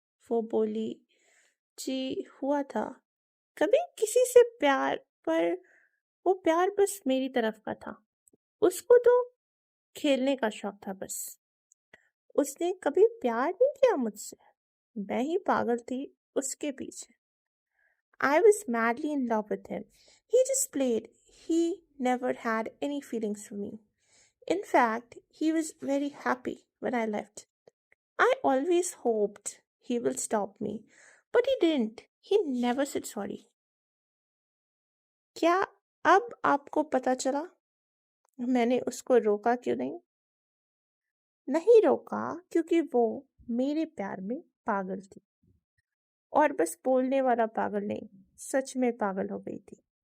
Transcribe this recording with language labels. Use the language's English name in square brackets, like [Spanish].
[Hindi] वो बोली, जी हुआ था। कभी किसी से प्यार, पर वो प्यार बस मेरी तरफ का था। उसको तो खेलने का शौक था बस। उसने कभी प्यार नहीं किया मुझसे। मैं ही पागल थी उसके पीछे। [English] I was madly in love with him. He just played. He never had any feelings for me. In fact, he was very happy when I left. I always hoped he will stop me, but he didn't. He never said sorry. [Hindi] क्या अब आपको पता चला मैंने उसको रोका क्यों नहीं? नहीं रोका क्योंकि वो मेरे प्यार में पागल थी और बस बोलने वाला पागल नहीं, सच में पागल हो गई थी।